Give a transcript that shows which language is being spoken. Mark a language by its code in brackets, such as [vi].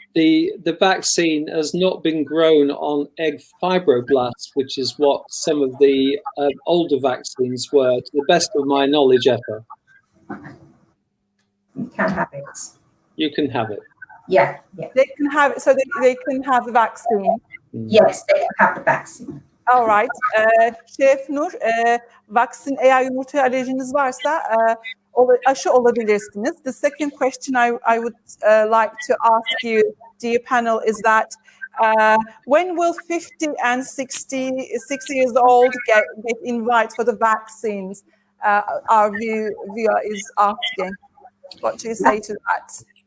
[en] The vaccine has not been grown on egg fibroblasts, which is what some of the older vaccines were, to the best of my knowledge, Efa. You can have it. You can have it. Yeah. They can have it, so they can have the vaccine. Yes, they can have the vaccine. All right. [tr] Şef Nur, vaksin eğer yumurtaya alerjiniz varsa aşı olabilirsiniz. [en] The second question I would like to ask you, dear panel, is that when will 50 and 60 years old get invited for the vaccines? Our viewer is asking. What do you say to that?